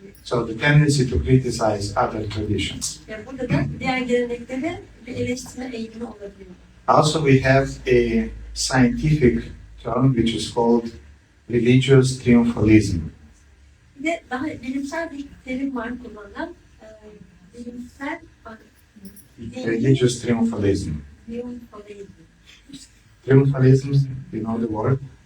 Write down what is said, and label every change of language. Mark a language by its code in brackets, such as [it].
[en] So the tendency to criticize other traditions. [tr] Yani burada da diğer geleneklere bir eleştirme eğilimi olabiliyor. [en] Also, we have a scientific term which is called religious triumphalism. [tr] Bir de daha bilimsel bir terim var kullanılan. Bilimsel [en] Religious triumphalism. triumphalism. Triumphalism, you know the word?